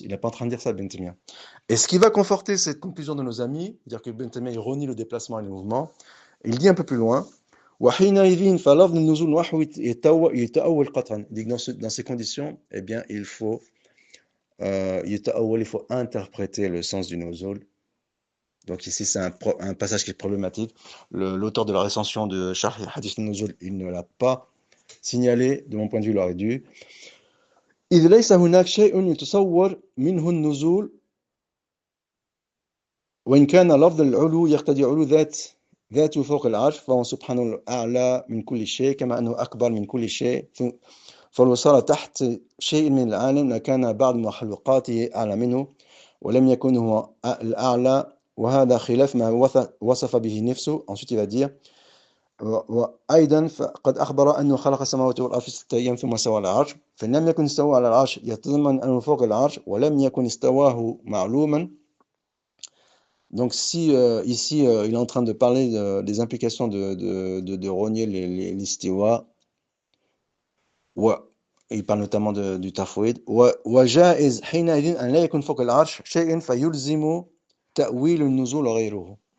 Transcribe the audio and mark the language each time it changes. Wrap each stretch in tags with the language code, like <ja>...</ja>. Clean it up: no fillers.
<fr>Il n'est pas en train de dire ça, Ibn Taymiyyah. Et ce qui va conforter cette conclusion de nos amis, dire que Ibn Taymiyyah renie le déplacement et le mouvement, il dit un peu plus loin, il dit que dans ces conditions, eh bien, il faut interpréter le sens du nuzul Donc ici, c'est un passage qui est problématique. L'auteur de la recension de Sharh Hadith al-Nuzul, il ne l'a pas signalé, de mon point de vue, il aurait dû.</fr> <ar>إذ ليس هناك شيء يتصور منه النزول وإن كان لفظ العلو يقتضي علو ذاته فوق العرش فهو سبحانه الأعلى من كل شيء كما أنه أكبر من كل شيء فلو صار تحت شيء من العالم لكان بعض مخلوقاته أعلى منه ولم يكن هو الأعلى وهذا خلاف ما وصف به نفسه.</ar> <fr>Ensuite il va dire</fr> <ar>وأيضا فقد أخبر أنه خلق السماوات والأرض في 6 أيام ثم استوى على العرش فإن لم يكن استوى على العرش يتضمن أنه فوق العرش ولم يكن استواه معلوما.</ar> <fr>Donc si ici il est en train de parler des implications de renier l'istiwa, il parle notamment du tafwid,</fr> <ar>وجائز حينئذ أن لا يكون فوق العرش شيء فيلزم تأويل النزول غيره.</ar>